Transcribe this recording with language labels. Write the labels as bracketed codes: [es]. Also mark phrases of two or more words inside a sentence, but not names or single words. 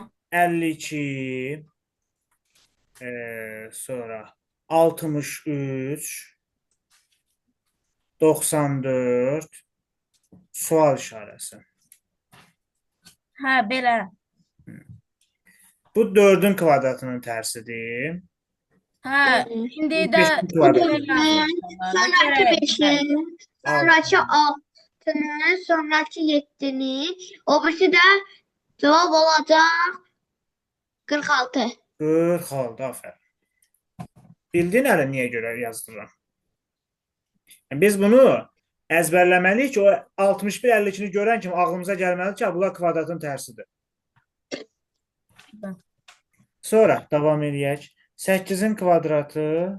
[az] 52, sonra 63, 94, sual işarəsi. Hə, belə. Bu 4-ün kvadratının tərsidir. Hə, indi də 5-in kvadratı. [tr] Sonraki 5'in, sonraki 6'nın, sonraki 7'nin, o birisi de cevap olacak 46. [az] 46, aferin. Bildin hələ niyə görə yazdırıram? Biz bunu əzbərləməliyik ki, o 61-52-ni görən kimi ağlımıza gəlməli ki, bunlar kvadratın tərsidir. Sonra davam eləyək. 8-in kvadratı